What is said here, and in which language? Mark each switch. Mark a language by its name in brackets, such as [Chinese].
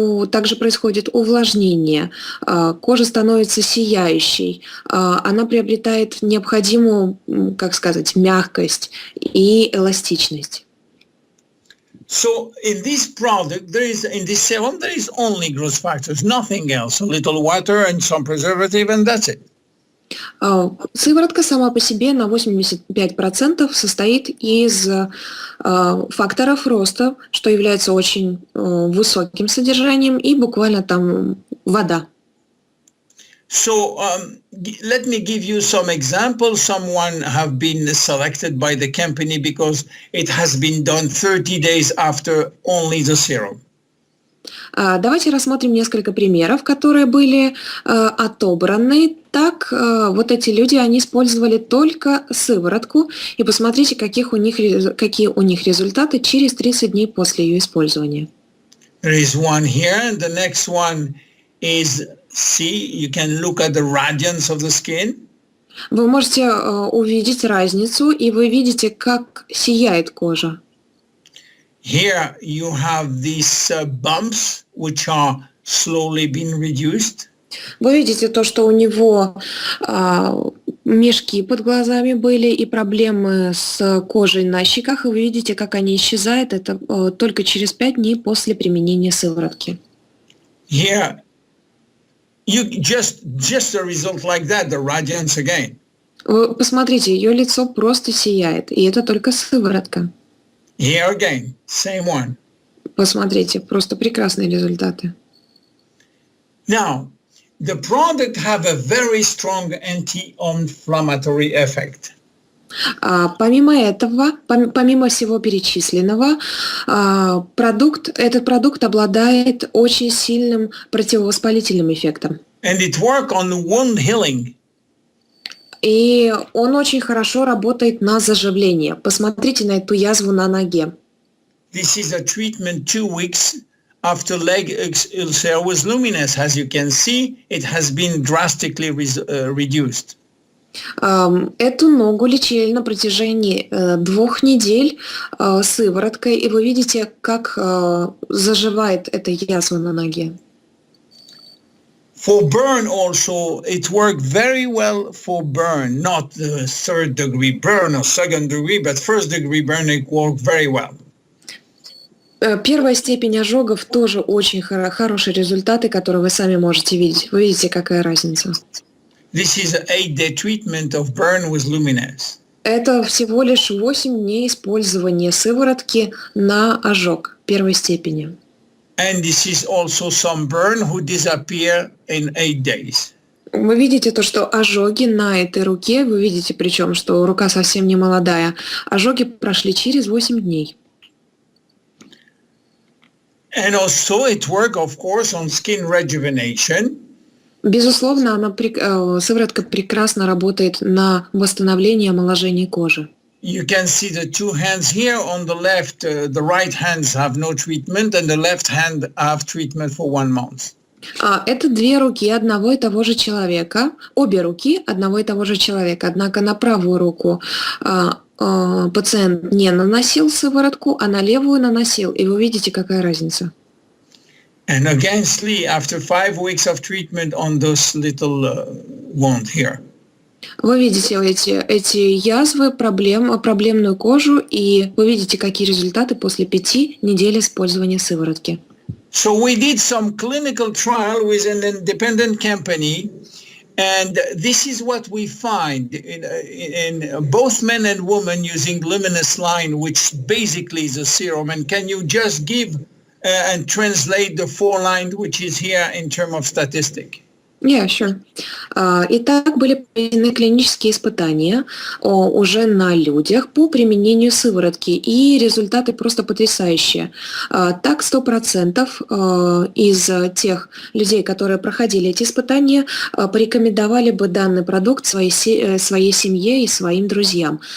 [Russian] Также происходит увлажнение, кожа становится сияющей, она приобретает необходимую, мягкость и эластичность. [English] So in this product, in this serum, there is only growth factors, nothing else. A little water and some preservative, and that's it. [Russian] Сыворотка сама по себе на 85% состоит из факторов роста, что является очень высоким содержанием, и буквально там вода. [English] So let me give you some examples. Someone have been selected by the company because it has been done 30 days after only the serum. [Russian] Давайте рассмотрим несколько примеров, которые были отобраны. Так, вот эти люди, они использовали только сыворотку, и посмотрите, какие у них результаты через 30 дней после ее использования. [English] There is one here, and the next one is, see, you can look at the radiance of the skin. [Russian] Вы можете увидеть разницу, и вы видите, как сияет кожа. [English] Here you have these bumps, which are slowly being reduced. [Russian] Вы видите то, что у него мешки под глазами были и проблемы с кожей на щеках, и вы видите, как они исчезают. Это только через 5 дней после применения сыворотки. [English] Here, you just a result like that, the radiance again. [Russian] Вы посмотрите, ее лицо просто сияет, и это только сыворотка. [English] Here again, same one. [Russian] Посмотрите, просто прекрасные результаты. [English] Now, the product have a very strong anti-inflammatory effect. [Russian] Помимо этого, помимо всего перечисленного, этот продукт обладает очень сильным противовоспалительным эффектом. [English] And it work on wound healing. [Russian] И он очень хорошо работает на заживление. Посмотрите на эту язву на ноге. [English] This is a treatment 2 weeks after leg ulcer with Luminesce. As you can see, it has been drastically reduced. [Russian] Эту ногу лечили на протяжении 2 недель сывороткой, и вы видите, как заживает эта язва на ноге. [English] For burn also, it worked very well for burn, not the 3rd degree burn or 2nd degree, but 1st degree burn, it worked very well. [Russian] Первая степень ожогов тоже очень хорошие результаты, которые вы сами можете видеть. Вы видите, какая разница. [English] This is an 8-day treatment of burn with Luminesce. [Russian] Это всего лишь 8 дней использования сыворотки на ожог первой степени. [English] And this is also some burn who disappear in 8 days. [Russian] Вы видите то, что ожоги на этой руке, вы видите причем, что рука совсем не молодая, ожоги прошли через 8 дней. [English] And also it works, of course, on skin rejuvenation. [Russian] Безусловно, сыворотка прекрасно работает на восстановление и омоложение кожи. [English] You can see the two hands here. On the left, the right hands have no treatment, and the left hand have treatment for 1 month. [Russian] Это 2 руки одного и того же человека, обе руки одного и того же человека. Однако на правую руку пациент не наносил сыворотку, а на левую наносил. И вы видите, какая разница. [English] And again, sleep after 5 weeks of treatment on those little wound here. [Russian] Вы видите эти язвы, проблемную кожу, и вы видите, какие результаты после 5 недель использования сыворотки. [English] So we did some clinical trial with an independent company, and this is what we find in both men and women using Luminesce line, which basically is a serum. And can you just give and translate the 4 line, which is here in terms of statistic? Yeah, sure. [Russian] Итак, были проведены клинические испытания уже на людях по применению сыворотки, и результаты просто потрясающие. Так, 100% из тех людей, которые проходили эти испытания, порекомендовали бы данный продукт своей семье и своим друзьям.